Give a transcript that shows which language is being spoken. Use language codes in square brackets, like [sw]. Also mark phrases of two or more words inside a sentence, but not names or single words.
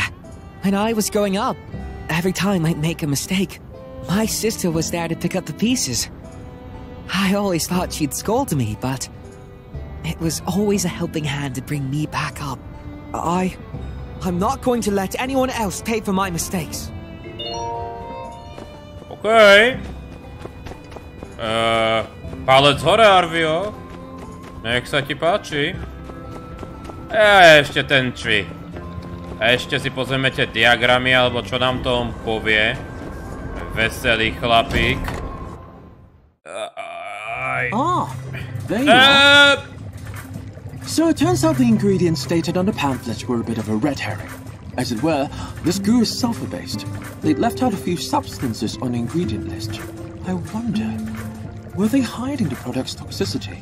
[en] When I was growing up, every time I'd make a mistake, my sister was there to pick up the pieces. I always thought she'd scold me, but it was always a helping hand to bring me back up. I'm not going to let anyone else pay for my mistakes. [sk] Okej. Palec hore, Arvio. Nech sa ti páči. Ešte ten čvi. Ešte si pozrieme tie diagramy, alebo čo nám to on povie. Veselý chlapík. [en] There you are. So it turns out the ingredients stated on the pamphlet were a bit of a red herring. As it were, this goo is sulfur-based. They'd left out a few substances on the ingredient list. I wonder, were they hiding the product's toxicity?